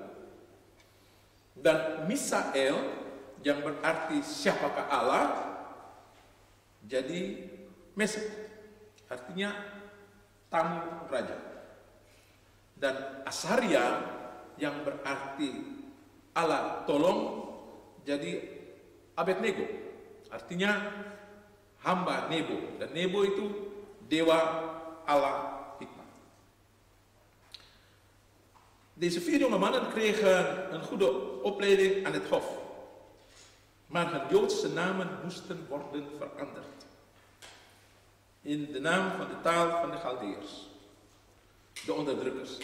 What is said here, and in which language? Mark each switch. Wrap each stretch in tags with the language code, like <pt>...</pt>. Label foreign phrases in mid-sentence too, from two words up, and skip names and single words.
<id>Dan Misael yang berarti siapakah Allah, jadi Mesek, artinya tamu raja. Dan Asaria yang berarti Allah tolong, jadi Abednego, artinya hamba Nebo. Dan Nebo itu dewa Allah hikmah.</id> <nl>Deze 4 jonge mannen kregen een goede opleiding aan het hof. Maar hun Joodse namen moesten worden veranderd in de naam van de taal van de Chaldeërs, de onderdrukkers.</nl>